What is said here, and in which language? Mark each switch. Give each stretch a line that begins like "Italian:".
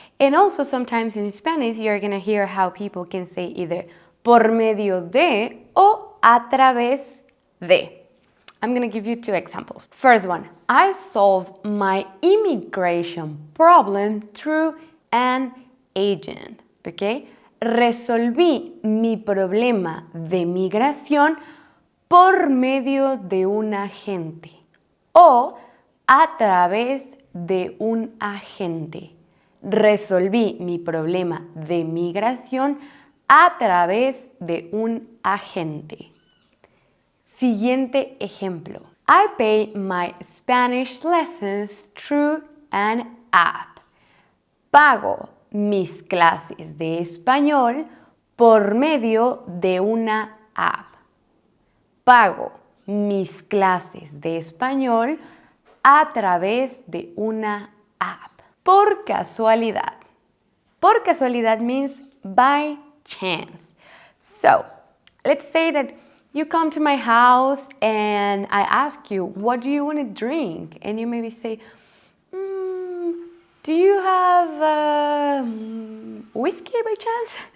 English: And also sometimes in Spanish, you're gonna hear how people can say either
Spanish: por medio de o a través de.
English: I'm gonna give you two examples. First one, I solved my immigration problem through an agent, okay?
Spanish: Resolví mi problema de migración por medio de un agente o a través de un agente. Resolví mi problema de migración a través de un agente. Siguiente ejemplo.
English: I pay my Spanish lessons through an app.
Spanish: Pago mis clases de español por medio de una app. Pago mis clases de español a través de una app. Por casualidad.
English: Por casualidad means by chance. So, let's say that you come to my house and I ask you, what do you want to drink? And you maybe say, do you have whiskey by chance?